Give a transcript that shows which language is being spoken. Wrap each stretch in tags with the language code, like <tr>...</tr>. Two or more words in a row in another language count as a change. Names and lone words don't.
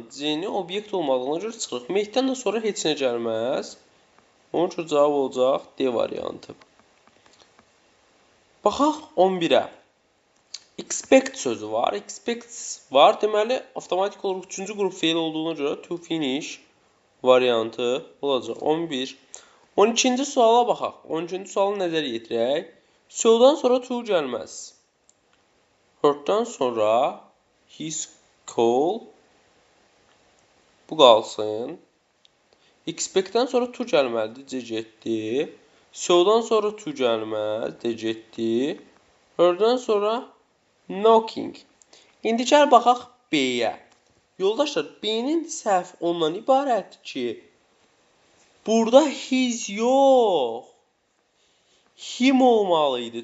<az>C-ni obyekt olmadığına görə çıxırıq. Make-dən də sonra heç nə gəlməz. Onun üçün cavab olacaq D variantı. Baxaq 11-ə. Expect sözü var. Expect var. Deməli, avtomatik olaraq 3-cü qrup feil olduğuna görə</az> <en>to finish</en> <az>variantı olacaq. 11. 12-ci suala baxaq. 12-ci sualı nəzər yetirək. So-dan sonra to gəlməz. Heard-dan sonra</az> <en>his call</en> <az>bu qalsın. Expect-dən sonra to gəlməlidir. C getdi. So-dan sonra to gəlməz. D getdi. Heard-dan sonra knocking. İndi gəl baxaq B-yə. Yoldaşlar, B-nin səhv ondan ibarətdir ki, burada his yox, him olmalıydı.</az>